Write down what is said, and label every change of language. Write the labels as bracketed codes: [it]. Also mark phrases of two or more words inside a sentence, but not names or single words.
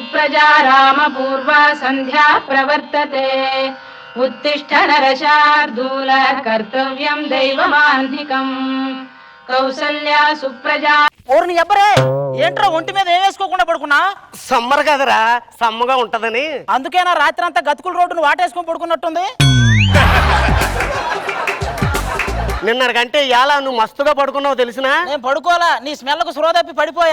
[sa] सुप्रजा रामपूर्वा सन्ध्या प्रवर्तते उत्तिष्ठ नरशार्दूल कर्तव्यं दैवमान्धिकम् कौसल्या सुप्रजा [te] ఓర్ని ఎవ్వరే ఏంట్రా ఒంటి మీద ఏం వేసుకోకుండా పడుకున్నా? సమ్మర్ కదరా, సమ్మగా ఉంటదని. అందుకేనా రాత్రి అంతా గతుకుల రోడ్డును వాటేసుకొని పడుకున్నట్టుంది. నిన్నటికంటే ఇలా నువ్వు మస్తుగా పడుకున్నావు తెలిసినా? నేను పడుకోవాలా, నీ స్మెల్ కు స్రో తప్పి పడిపోయా.